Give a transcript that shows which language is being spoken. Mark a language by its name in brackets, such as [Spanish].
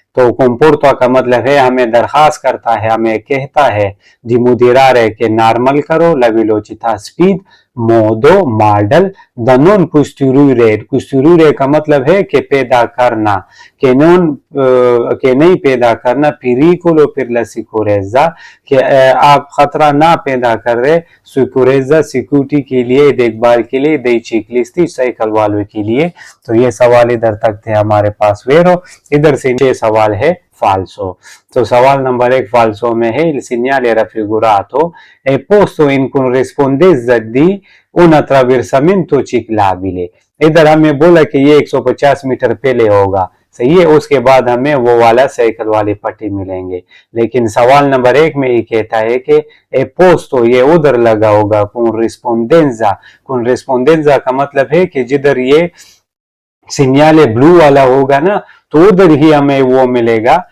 [Hindi] तो comporta का मतलब है हमें दरखास्त करता है, हमें कहता है [Italian] di moderare [Hindi] के नॉर्मल करो [Italian] la velocità [Hindi] speed Modi model the non costituire का मतलब है कि पैदा करना, के नहीं पैदा करना [Italian] pericolo per la sicurezza [Hindi] कि आप खतरा ना पैदा कर रहे sicurezza सिक्योरिटी के लिए, देखभाल के लिए [Italian] dei ciclisti [Hindi] साइकिल वालों के लिए। तो ये सवाल इधर तक थे हमारे पास वेरो। इधर से 6 सवाल है falso। तो सवाल नंबर 1 falso में है [Italian] il segnale raffigurato è posto in corrispondenza di un attraversamento ciclabile। [Hindi] इधर हमें बोला कि ये 150 मीटर पहले होगा, सही है, उसके बाद हमें वो वाला साइकिल वाली पट्टी मिलेंगे। लेकिन सवाल नंबर 1 में ये कहता है कि ए पोस्तो ये उधर लगा होगा कॉरेस्पोंडेंजा का मतलब है कि जिधर ये सिग्नल ब्लू वाला होगा ना तो उधर ही हमें वो मिलेगा।